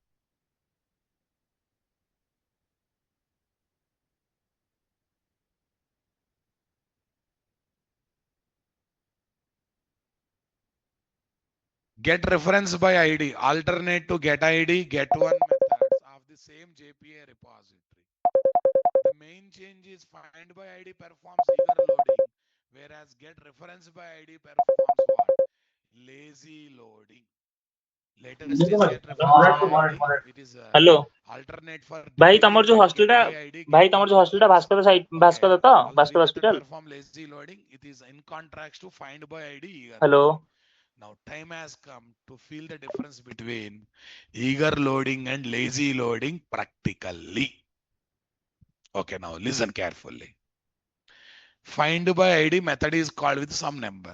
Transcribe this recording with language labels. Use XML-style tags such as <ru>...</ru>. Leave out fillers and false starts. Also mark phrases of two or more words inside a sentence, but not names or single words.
<en>Get reference by ID, alternate to get ID, get one methods of the same JPA repository. The main change is find by ID performs eager loading, whereas get reference by ID performs what? Lazy loading. Later stage get reference by ID, it is</en> <or>ହ୍ୟାଲୋ</or> <en>alternate for</en> <or>ଭାଇ ତମର ଯୋଉ</or> <en>duplicate and</en> <or>ହଷ୍ଟେଲଟା</or> <en>get by ID,</en> <or>ଭାଇ</or> <en>get</en> <or>ତମର</or> <en>one</en> <or>ଯୋଉ ହଷ୍ଟେଲଟା</or> <en>methods.</en> <or>ଭାସ୍କର ସାଇଟ୍</or> <en>Okay,</en> <or>ଭାସ୍କର ତ</or> <en>all three</en> <or>ଭାସ୍କର</or> <en>method</en> <or>ହସ୍ପିଟାଲ</or> <en>perform lazy loading. It is in contrast to find by ID eager</en> <or>ହ୍ୟାଲୋ</or> <en>loading. Now time has come to feel the difference between eager loading and lazy loading practically. Okay, now listen carefully. Find by ID method is called with some number.</en>